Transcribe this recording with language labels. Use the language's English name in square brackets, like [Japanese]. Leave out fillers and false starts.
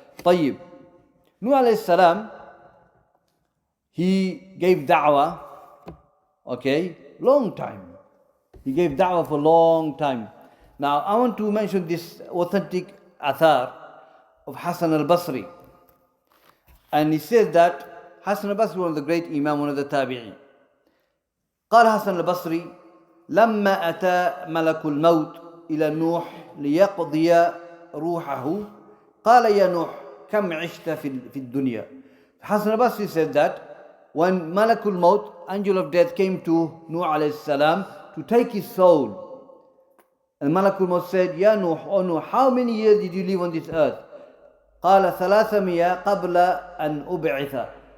[English] طيب, Nuh alayhi salam, he gave da'wah, okay, long time. He gave da'wah for a long time. Now, I want to mention this authentic athar of Hassan al-Basri. And he says that Hassan al-Basri, one of the great imam, one of the tabi'in. [Arabic] قال حسن البصري لما أتى ملك الموت إلى نوح ليقضي روحه قال يا نوح كم عشت في الدنيا. [English] Hassan al-Basri said that when Malakul Maut, angel of death, came to Nuh alayhi salam to take his soul, and Malakul Maut said, Ya Nuh, oh Nuh, how many years did you live on this earth? [Arabic] قال 300 قبل أن أبعث.